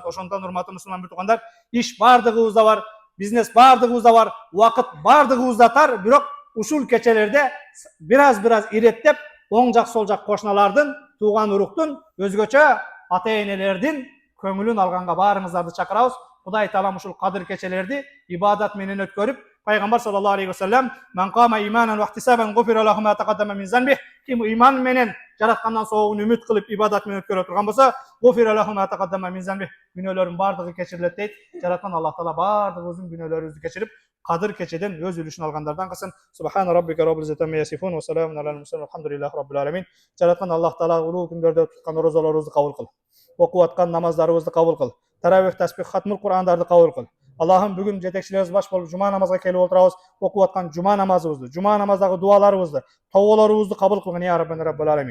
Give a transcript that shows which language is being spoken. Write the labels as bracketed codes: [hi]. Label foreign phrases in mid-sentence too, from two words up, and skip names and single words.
[ky] Ошондон урматтуу мусулман бир туугандар, иш бардыгыбызда бар, бизнес бардыгыбызда бар, убакыт бардыгыбызда тар, бирок ушул кечелерде бираз иреттеп, оң жак сол жак кошуналардын, тууган уруктун, өзгөчө ата энелердин көңүлүн алганга баарыңыздарды чакырабыз. [uz] Xudoy taolam [ky] ушул Кадыр кечелерди ибадат менен өткөрүп, пайгамбар [ar] صلى الله عليه وسلم من قام إيمانا واحتسابا غفر له ما تقدم من ذنبه", [ky] ким иман менен жараткандан соогун үмүт кылып ибадат менен өткөрө турган болсо, [ar] غفر له ما تقدم من ذنبه, [ky] күнөөлөрүн бардыгы кечирилет дейт. Жараткан Аллах таала бардыгыбыздын күнөөлөрүбүздү кечирип, Кадыр кечеден өз үлүшүн алгандардан кылсын. [ar] سبحان ربك رب العزة عما يصفون وسلام على المرسلين الحمد لله رب العالمين. [ky] Жараткан Аллах таала улуу күндөрдө туткан орозолорубузду кабыл кыл. Окуп аткан намаздарыбызды кабыл кыл. Таравих, таспих, хатмул Кур'андарды кабыл кыл. Аллахым бүгүн жетекчилерибиз баш болуп жума намазга келип отурабыз. Окуп аткан жума намазыбызды, жума намаздагы дуаларыбызды, тоолорубузду кабыл кылгын [ar] يا ربنا رب العالمين.